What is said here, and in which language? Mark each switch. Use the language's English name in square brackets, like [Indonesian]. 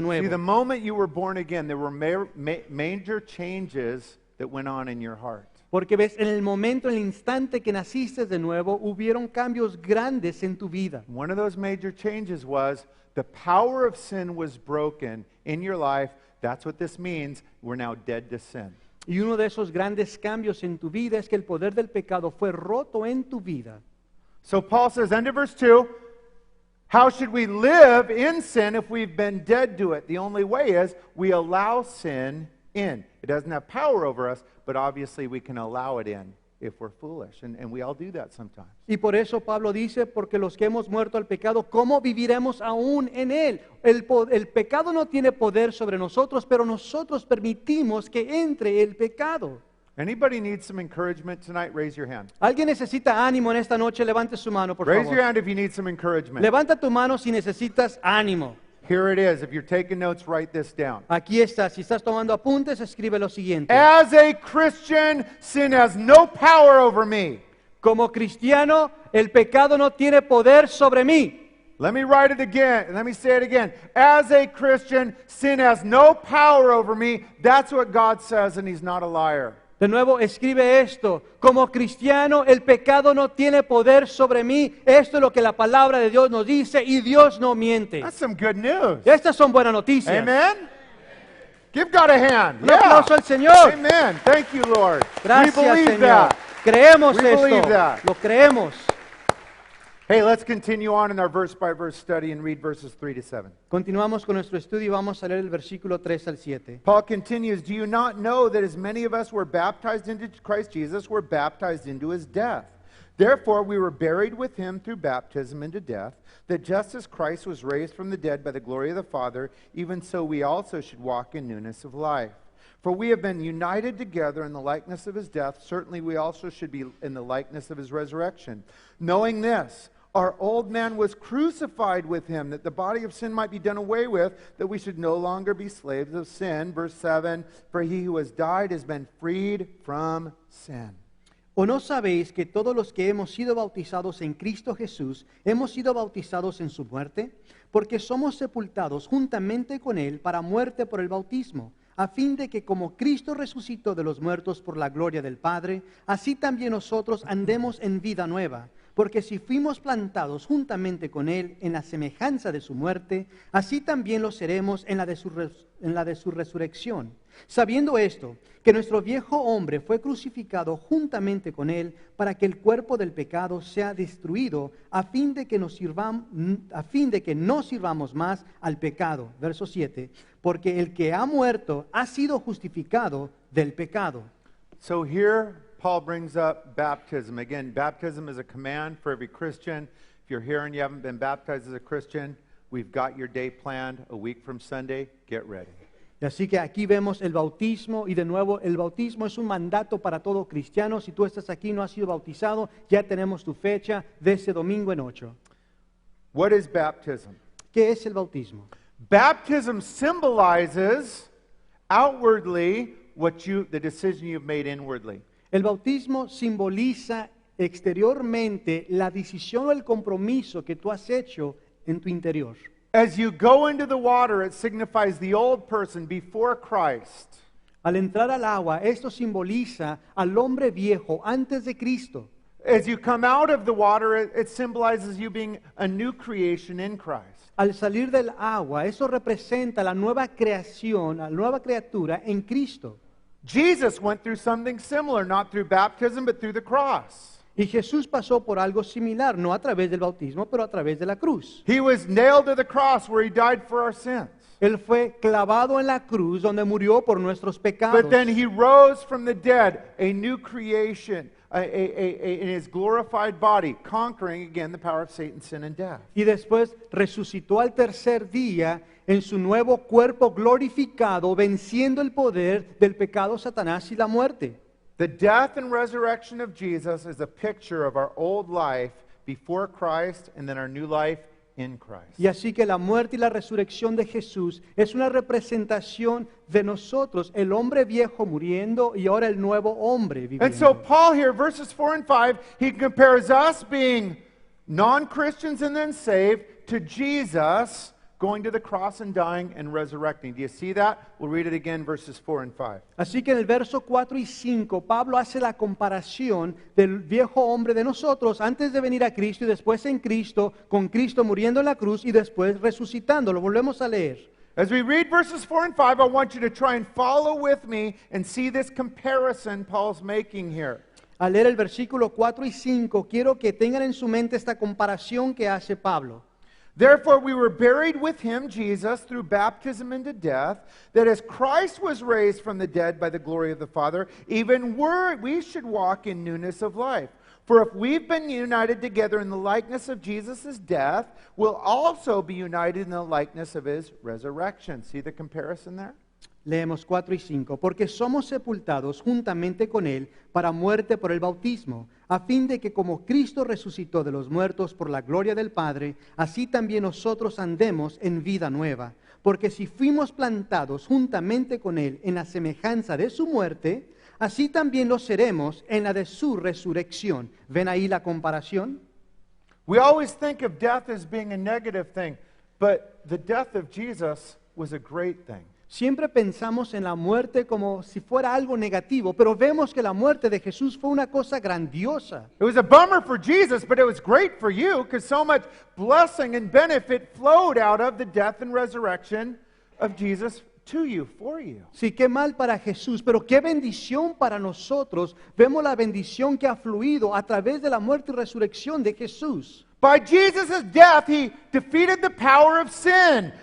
[Spanish] nuevo. [English] moment you were born again, there were major changes that went on in your heart. [Spanish] Porque ves, en el momento, en el instante que naciste de nuevo, hubieron cambios grandes en tu vida. [English] One of those major changes was the power of sin was broken in your life. That's what this means. We're now dead to sin. [Spanish] Y uno de esos grandes cambios en tu vida es que el poder del pecado fue roto en tu vida. [English] So Paul says, end of verse 2, how should we live in sin if we've been dead to it? The only way is we allow sin in. It doesn't have power over us, but obviously we can allow it in if we're foolish. And we all do that sometimes. [Spanish] Y por eso Pablo dice, porque los que hemos muerto al pecado, ¿cómo viviremos aún en él? El pecado no tiene poder sobre nosotros, pero nosotros permitimos que entre el pecado. [English] Anybody need some encouragement tonight? Raise your hand. [Spanish] ¿Alguien necesita ánimo en esta noche? Levante su mano, por [English] Raise your [Spanish] favor. [English] hand if you need some encouragement. [Spanish] Levanta tu mano si necesitas ánimo. [English] Here it is. If you're taking notes, write this down. [Spanish] Aquí está. Si estás tomando apuntes, escribe lo siguiente. [English] As a Christian, sin has no power over me. [Spanish] Como cristiano, el pecado no tiene poder sobre mí. [English] Let me write it again. Let me say it again. As a Christian, sin has no power over me. That's what God says, and He's not a liar. [Spanish] De nuevo, escribe esto. Como cristiano, el pecado no tiene poder sobre mí. Esto es lo que la palabra de Dios nos dice y Dios no miente. [English] That's some good news. [Spanish] Estas son buenas noticias. [English] Amen? Give God a hand. [Spanish] Un aplauso al Señor. [English] Amen. Thank you, Lord. [Spanish] Gracias, [English] we believe that. [Spanish] Creemos [English] We believe [Spanish] esto. [English] that. [Spanish] Lo creemos. [English] Hey, let's continue on in our verse-by-verse study and read verses 3 to 7. [Spanish] Continuamos con nuestro estudio y vamos a leer el versículo 3 al 7. [English] Paul continues, do you not know that as many of us were baptized into Christ Jesus, were baptized into His death? Therefore we were buried with Him through baptism into death, that just as Christ was raised from the dead by the glory of the Father, even so we also should walk in newness of life. For we have been united together in the likeness of His death, certainly we also should be in the likeness of His resurrection. Knowing this, our old man was crucified with Him, that the body of sin might be done away with, that we should no longer be slaves of sin. Verse 7, for he who has died has been freed from sin. [Spanish] ¿O no sabéis que todos los que hemos sido bautizados en Cristo Jesús, hemos sido bautizados en su muerte? Porque somos sepultados juntamente con Él para muerte por el bautismo, a fin de que como Cristo resucitó de los muertos por la gloria del Padre, así también nosotros andemos en vida nueva. Porque si fuimos plantados juntamente con Él en la semejanza de su muerte, así también lo seremos en la de su resurrección. Sabiendo esto, que nuestro viejo hombre fue crucificado juntamente con Él para que el cuerpo del pecado sea destruido, a fin de que no sirvamos más al pecado. Verso 7. Porque el que ha muerto ha sido justificado del pecado. [English] So here, Paul brings up baptism. Again, baptism is a command for every Christian. If you're here and you haven't been baptized as a Christian, we've got your day planned a week from Sunday. Get ready. [Spanish] Y así que aquí vemos el bautismo, y de nuevo el bautismo es un mandato para todo cristiano. Si tú estás aquí y no has sido bautizado, ya tenemos tu fecha de este domingo en 8. [English] What is baptism? [Spanish] ¿Qué es el bautismo? [English] Baptism symbolizes outwardly the decision you've made inwardly. [Spanish] El bautismo simboliza exteriormente la decisión o el compromiso que tú has hecho en tu interior. [English] As you go into the water, it signifies the old person before Christ. [Spanish] Al entrar al agua, esto simboliza al hombre viejo antes de Cristo. [English] As you come out of the water, it symbolizes you being a new creation in Christ. [Spanish] Al salir del agua, eso representa la nueva creación, la nueva criatura en Cristo. [English] Jesus went through something similar, not through baptism, but through the cross. [Spanish] Y Jesús pasó por algo similar, no a través del bautismo, pero a través de la cruz. [English] He was nailed to the cross where he died for our sins. [Spanish] Él fue clavado en la cruz donde murió por nuestros pecados. [English] But then he rose from the dead, a new creation, in his glorified body, conquering again the power of Satan, sin, and death. [Spanish] Y después resucitó al tercer día en su nuevo cuerpo glorificado, venciendo el poder del pecado, Satanás y la muerte. [English] The death and resurrection of Jesus is a picture of our old life before Christ and then our new life in Christ. [Spanish] Y así que la muerte y la resurrección de Jesús es una representación de nosotros, el hombre viejo muriendo y ahora el nuevo hombre viviendo. [English] And so Paul here, verses 4 and 5, he compares us being non-Christians and then saved to Jesus going to the cross and dying and resurrecting. Do you see that? We'll read it again, verses 4 and 5. [Spanish] Así que en el verso 4 y 5, Pablo hace la comparación del viejo hombre de nosotros antes de venir a Cristo y después en Cristo, con Cristo muriendo en la cruz y después resucitando. Lo volvemos a leer. [English] As we read verses 4 and 5, I want you to try and follow with me and see this comparison Paul's making here. [Spanish] Al leer el versículo 4 y 5, quiero que tengan en su mente esta comparación que hace Pablo. [English] Therefore we were buried with him, Jesus, through baptism into death, that as Christ was raised from the dead by the glory of the Father, even we should walk in newness of life. For if we've been united together in the likeness of Jesus' death, we'll also be united in the likeness of his resurrection. See the comparison there? [Spanish] Leemos 4 y 5. Porque somos sepultados juntamente con Él para muerte por el bautismo, a fin de que como Cristo resucitó de los muertos por la gloria del Padre, así también nosotros andemos en vida nueva. Porque si fuimos plantados juntamente con Él en la semejanza de su muerte, así también lo seremos en la de su resurrección. ¿Ven ahí la comparación? [English] We always think of death as being a negative thing, but the death of Jesus was a great thing. [Spanish] Siempre pensamos en la muerte como si fuera algo negativo, pero vemos que la muerte de Jesús fue una cosa grandiosa. [English] It was a bummer for Jesus, but it was great for you because so much blessing and benefit flowed out of the death and resurrection of Jesus to you, for you. [Spanish] Sí, qué mal para Jesús, pero qué bendición para nosotros. Vemos la bendición que ha fluido a través de la muerte y resurrección de Jesús. [English] By Jesus' death, he defeated the power of sin.